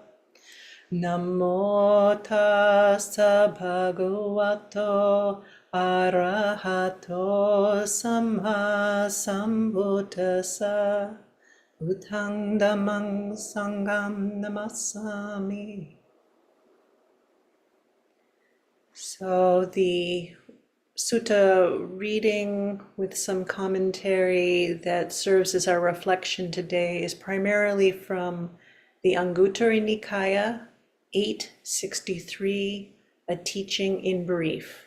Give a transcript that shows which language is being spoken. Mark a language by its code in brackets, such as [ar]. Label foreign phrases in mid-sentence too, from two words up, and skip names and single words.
[pi] Namo tassa bhagavato Arahato Samma Sambuddhassa Buddhang Dhammang Sangham Namassami. [en] So the sutta reading with some commentary that serves as our reflection today is primarily from the Anguttara Nikaya 863, A Teaching in Brief.